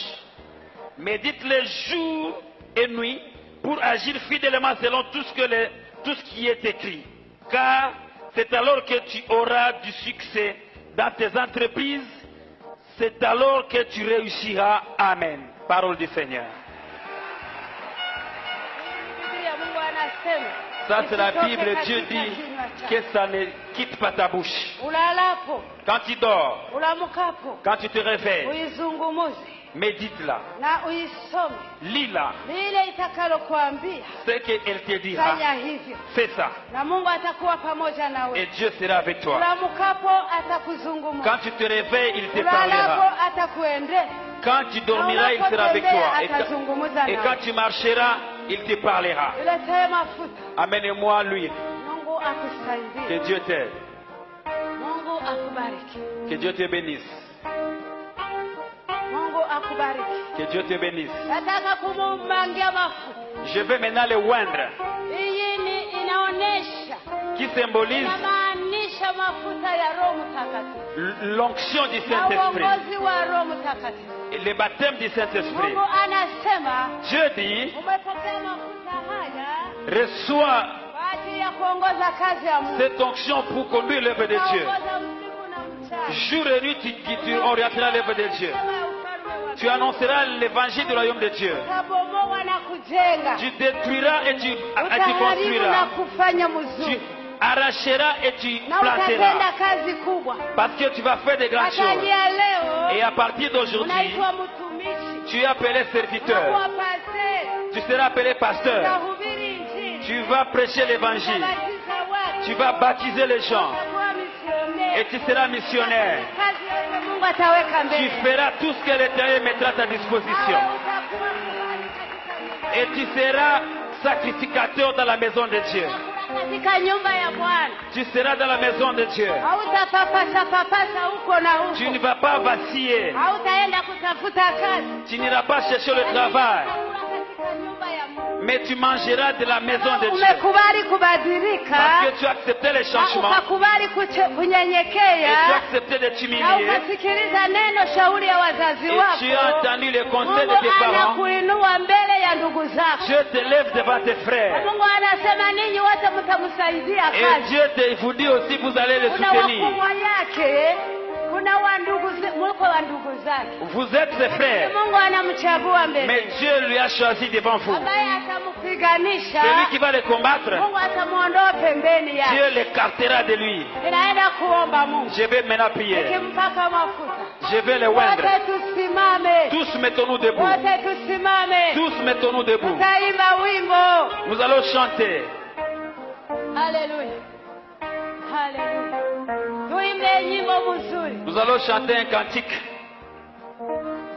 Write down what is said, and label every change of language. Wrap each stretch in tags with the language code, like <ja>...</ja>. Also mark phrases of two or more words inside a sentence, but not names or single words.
<fr>Médite-le jour et nuit pour agir fidèlement selon tout ce qui est écrit. Car c'est alors que tu auras du succès dans tes entreprises. C'est alors que tu réussiras. Amen. Parole du Seigneur.</fr> <sw>Biblia Mungu anasema.</sw> <fr>Ça c'est la</fr> <sw>usitoke</sw> <fr>Bible. Dieu</fr> <sw>katika</sw> <fr>dit</fr> <sw>kinywa chako.</sw> <fr>que ça ne quitte pas ta bouche.</fr> <sw>Ulalapo,</sw> <fr>Quand tu dors,</fr> <sw>ulamukapo,</sw> <fr>quand tu te réveilles,</fr> <sw>uizungumuze</sw> <fr>médite-la,</fr> <sw>na uisome.</sw> <fr>lis-la.</fr> <sw>Lile itakalokuambia</sw> <fr>Ce qu'elle te dira,</fr> <sw>fanya hivyo,</sw> <fr>fais ça.</fr> <sw>na Mungu atakuwa pamoja nawe.</sw> <fr>Et Dieu sera avec toi.</fr> <sw>Ulamukapo atakuzungumza,</sw> <fr>Quand tu te réveilles, il te</fr> <sw>ulalapo</sw> <fr>parlera.</fr> <sw>atakuendea,</sw> <fr>Quand tu dormiras, il sera avec toi. Et quand tu marcheras, il te parlera.</fr> <sw>Uletee mafuta.</sw> <fr>Amène-moi lui.</fr> <sw>Mungu akusaidie.</sw> <fr>Que Dieu t'aide.</fr> <sw>Mungu akubariki.</sw> <fr>Que Dieu te bénisse.</fr> <sw>Mungu akubariki.</sw> <fr>Que Dieu te bénisse.</fr> <sw>Nataka kumumangia mafuta.</sw> <fr>Je vais maintenant le oindre,</fr> <sw>Hii ni inaonesha,</sw> <fr>qui symbolise</fr> <sw>inamaanisha mafuta ya Roho Mtakatifu</sw> <fr>l'onction du</fr> <sw>na</sw> <fr>Saint-Esprit.</fr> <sw>uongozi wa Roho Mtakatifu.</sw> <fr>Et le baptême du Saint-Esprit.</fr> <sw>Mungu anasema</sw> <fr>Dieu dit,</fr> <sw>umepokea mafuta haya</sw> <fr>reçois</fr> <sw>kwa ajili ya kuongoza kazi ya Mungu.</sw> <fr>cette onction pour conduire l'œuvre de Dieu.</fr> <sw>Unaongoza usiku na mchana.</sw> <fr>Jour et nuit, tu orienteras l'œuvre de Dieu.</fr> <sw>Sema ya ufalme wa</sw> <fr>Tu annonceras l'évangile du royaume de Dieu.</fr> <sw>utabomoa na kujenga.</sw> <fr>Tu détruiras et tu</fr> <sw>Utaharibu na</sw> <fr>construiras.</fr> <sw>kufanya</sw> <fr>Tu</fr> <sw>mzuri.</sw> <fr>arracheras et tu</fr> <sw>Na utatenda</sw> <fr>planteras.</fr> <sw>kazi kubwa.</sw> <fr>Parce que tu vas faire de grandes choses.</fr> <sw>Atangia leo</sw> <fr>Et à partir d'aujourd'hui,</fr> <sw>unaitwa mtumishi.</sw> <fr>tu es appelé serviteur.</fr> <sw>Unakuwa pastor.</sw> <fr>Tu seras appelé pasteur.</fr> <sw>Utahubiri Injili.</sw> <fr>Tu vas prêcher l'évangile.</fr> <sw>Utabatiza watu.</sw> <fr>Tu vas baptiser les gens.</fr> <sw>Utakuwa misionnaire.</sw> <fr>Et tu seras missionnaire.</fr> <sw>Kazi yote Mungu ataweka</sw> <fr>Tu</fr> <sw>mbele.</sw> <fr>feras tout ce que l'Éternel mettra à ta disposition.</fr> <sw>Nawe utakuwa kuhani katika nyumba ya</sw> <fr>Et tu seras sacrificateur dans la maison de Dieu.</fr> <sw>Bwana. Katika nyumba ya Bwana.</sw> <fr>Tu seras dans la maison de Dieu.</fr> <sw>Hautapapasa huko na huko.</sw> <fr>Tu ne vas pas vaciller.</fr> <sw>Hautaenda kutafuta kazi.</sw> <fr>Tu n'iras pas chercher le travail.</fr> <sw>Utakula katika nyumba ya Mungu.</sw> <fr>Mais tu mangeras de la maison de Dieu.</fr> <sw>Umekubali kubadilika.</sw> <fr>Parce que tu as accepté les</fr> <sw>Na</sw> <fr>changements.</fr> <sw>ukakubali</sw> <fr>Et tu</fr> <sw>kunyenyekea.</sw> <fr>as accepté de</fr> <sw>Na</sw> <fr>t'humilier.</fr> <sw>ukasikiliza neno shauri ya wazazi</sw> <fr>Et</fr> <sw>wako.</sw> <fr>tu as entendu les conseils de tes</fr> <sw>Mungu</sw> <fr>parents.</fr> <sw>anakuinua mbele ya ndugu zako.</sw> <fr>Dieu te lève devant tes frères.</fr> <sw>Mungu anasema ninyi wote mtamsaidia</sw> <fr>Et</fr> <sw>kazi.</sw> <fr>Dieu te vous dit aussi vous allez les</fr> <sw>Kuna</sw> <fr>soutenir.</fr> <sw>wakubwa yake, kuna muko wa ndugu zake.</sw> <fr>Vous êtes ses frères.</fr> <sw>Mungu anamchagua</sw> <fr>Mais</fr> <sw>mbele.</sw> <fr>Dieu lui a choisi devant vous.</fr> <sw>Ambaye atampiganisha.</sw> <fr>Celui qui va les combattre,</fr> <sw>Mungu atamuondoa pembeni yake.</sw> <fr>Dieu l'écartera de lui.</fr> <sw>Ninaenda kuomba Mungu.</sw> <fr>Je vais maintenant prier.</fr> <sw>Nikimpaka mafuta.</sw> <fr>Je vais les oindre.</fr> <sw>Wote tusimame.</sw> <fr>Tous mettons-nous debout.</fr> <sw>Wote tusimame.</sw> <fr>Tous mettons-nous debout.</fr> <sw>Tutaimba wimbo.</sw> <fr>Nous allons chanter.</fr> <sw>Haleluya. Haleluya. Tuimbe nyimbo mzuri.</sw> <fr>Nous allons chanter un cantique.</fr>